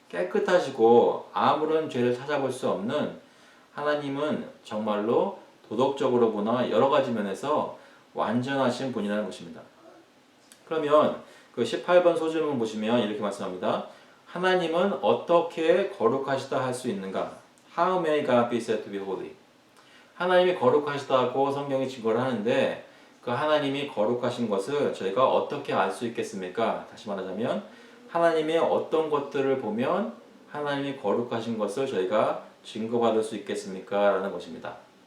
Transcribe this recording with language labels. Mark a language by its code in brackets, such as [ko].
[ko] 깨끗하시고 아무런 죄를 찾아볼 수 없는 하나님은 정말로 도덕적으로 보나 여러 가지 면에서 완전하신 분이라는 것입니다. 그러면 그 18번 소질문 보시면 이렇게 말씀합니다. 하나님은 어떻게 거룩하시다 할 수 있는가? [en] How may God be said to be holy? [ko] 하나님이 거룩하시다고 성경이 증거를 하는데 그 하나님이 거룩하신 것을 저희가 어떻게 알 수 있겠습니까? 다시 말하자면 하나님의 어떤 것들을 보면 하나님이 거룩하신 것을 저희가 증거받을 수 있겠습니까? 라는 것입니다.